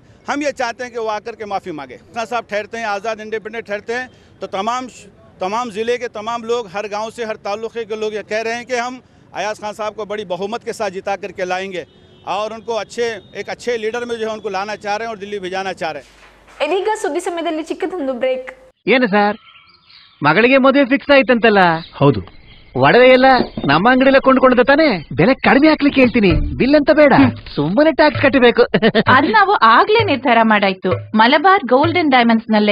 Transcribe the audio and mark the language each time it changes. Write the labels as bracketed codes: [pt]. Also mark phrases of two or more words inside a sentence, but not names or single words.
[hi] हम ये चाहते हैं कि वो आकर के माफ़ी मांगे. साहब ठहरते हैं, आज़ाद इंडिपेंडेंट ठहरते हैं, तो तमाम ज़िले के तमाम लोग, हर गाँव से, हर ताल्लुक़े के लोग ये कह रहे हैं कि हम अयाज़ खान साहब को बड़ी बहुमत के साथ जिता करके लाएंगे और उनको एक अच्छे लीडर में जो है उनको लाना चाह रहे हैं और दिल्ली भेजाना चाह रहे हैं. [kn] ಇದೀಗ ಸುದ್ದಿ ಸಮಯದಲ್ಲಿ ಚಿಕ್ಕದೊಂದು ಬ್ರೇಕ್. ಏನು ಸರ್, ಮಗಳಿಗೆ ಮದುವೆ ಫಿಕ್ಸ್ ಆಯ್ತಂತಲ್ಲ? ಹೌದು. ಒಡವೆ ಎಲ್ಲ ನಮ್ಮ ಅಂಗಡಿಯಲ್ಲ ಕೊಂಡ್ಕೊಂಡ ತಾನೆ? ಬೆಲೆ ಕಡಿಮೆ ಹಾಕ್ಲಿಕ್ಕೆ ಹೇಳ್ತೀನಿ, ಬಿಲ್ ಅಂತ ಬೇಡ, ಸುಮ್ಮನೆ ಟ್ಯಾಕ್ಸ್ ಕಟ್ಟಬೇಕು. ಅದು ನಾವು ಆಗ್ಲೇ ನಿರ್ಧಾರ ಮಾಡಾಯ್ತು, ಮಲಬಾರ್ ಗೋಲ್ಡ್ ಅಂಡ್ ಡೈಮಂಡ್ಸ್ ನಲ್ಲೇ.